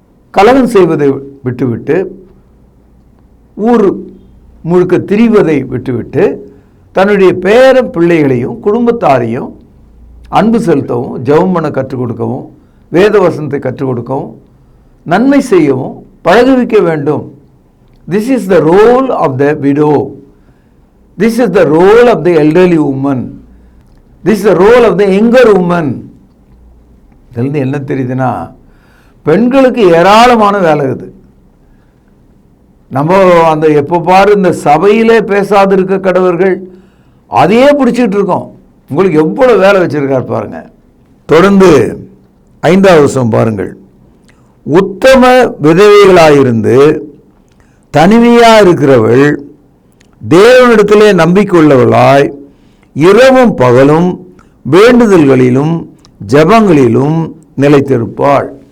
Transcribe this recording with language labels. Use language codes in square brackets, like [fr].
[ta] கலகம் செய்வதை விட்டுவிட்டு, ஊர் முழுக்க திரிவதை விட்டுவிட்டு, தன்னுடைய பேர பிள்ளைகளையும் குடும்பத்தாரையும் அன்பு செலுத்தவும், ஜெபம் பண்ண கற்றுக் கொடுக்கவும், வேத வசனத்தை கற்றுக் கொடுக்கவும், நன்மை செய்யவும் பழகுவிக்க வேண்டும். [en] This is the role of the widow. This is the role of the elderly woman. This is the role of the younger woman. [ta] இதிலிருந்து என்ன தெரியுதுன்னா, பெண்களுக்கு ஏராளமான வேலை இருக்குது. நம்ம அந்த எப்போ பாரு இந்த சபையிலே பேசாது இருக்க கடவர்கள் அதையே பிடிச்சிட்டு இருக்கோம். உங்களுக்கு எவ்வளோ வேலை வச்சிருக்கார் பாருங்க. தொடர்ந்து 5வது வசனம் பாருங்கள், உத்தம விதவைகளாயிருந்து தனிமையாக இருக்கிறவள் தேவனிடத்திலே நம்பிக்கையுள்ளவளாய் இரவும் பகலும் வேண்டுதல்களிலும் ஜெபங்களிலும் நிலைத்திருப்பாள்.